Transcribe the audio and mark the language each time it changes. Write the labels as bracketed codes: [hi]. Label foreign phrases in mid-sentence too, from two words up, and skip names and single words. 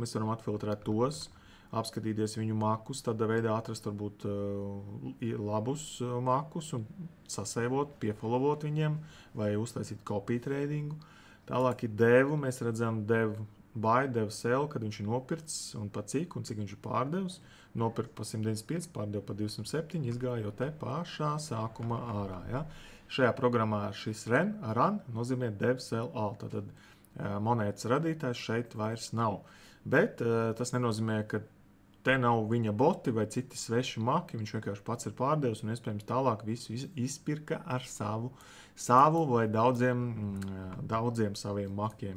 [lv] Mēs varam atfiltrēt tos, apskatīties viņu makus, tādā veidā atrast varbūt labus makus un sasēvot, piefollowot viņiem vai uztaisīt [en] copy tradingu. [lv] Tālāk ir devu, mēs redzam [en] devu buy, devu sell, [lv] kad viņš ir nopirts un pa cik viņš ir pārdevis. Nopirkt pa 195, pārdev pa 207, izgājot te pašā sākumā ārā. Ja? Šajā programmā šis run nozīmē [en] dev sell all, [lv] tātad monētas radītājs šeit vairs nav. Bet tas nenozīmē, ka te nav viņa boti vai citi sveši maki, viņš vienkārši pats ir pārdevis un iespējams tālāk visu izpirka ar savu vai daudziem saviem makiem.